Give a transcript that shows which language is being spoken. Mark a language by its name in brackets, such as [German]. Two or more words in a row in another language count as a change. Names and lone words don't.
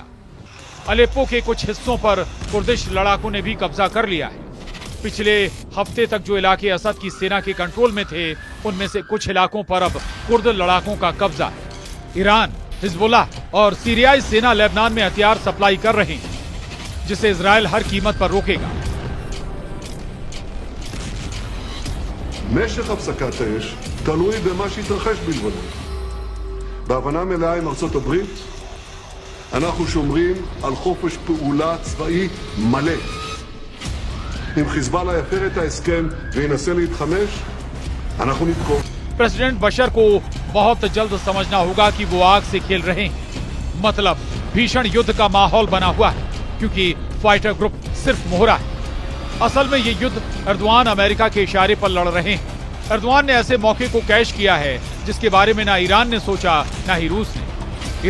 [Hindi] अलेप्पो के कुछ हिस्सों पर कुर्दिश लड़ाकों ने भी कब्जा कर लिया है। पिछले हफ्ते तक जो इलाके असद की सेना के कंट्रोल में थे, उनमें से कुछ इलाकों पर अब कुर्द लड़ाकों का कब्जा है। ईरान, हिजबुल्लाह और सीरियाई सेना लेबनान में हथियार सप्लाई कर रहे हैं, जिसे इजराइल हर कीमत पर रोकेगा। [Hebrew] משך הפסקת האש תלוי במה שהתרחש בלבנון. בהבנה מלאה עם ארצות הברית, אנחנו שומרים על חופש פעולה צבאי מלא. אם חיזבאללה יפר את ההסכם וינסה להתחמש, אנחנו נתקוף. [Hindi] प्रेसिडेंट बशर को बहुत जल्द समझना होगा कि वो आग से खेल रहे हैं। मतलब भीषण युद्ध का माहौल बना हुआ है, क्योंकि [English] fighter group [Hindi] सिर्फ मोहरा है। असल में ये युद्ध एर्दोआन अमेरिका के इशारे पर लड़ रहे हैं। एर्दोआन ने ऐसे मौके को कैश किया है जिसके बारे में ना ईरान ने सोचा, ना ही रूस ने।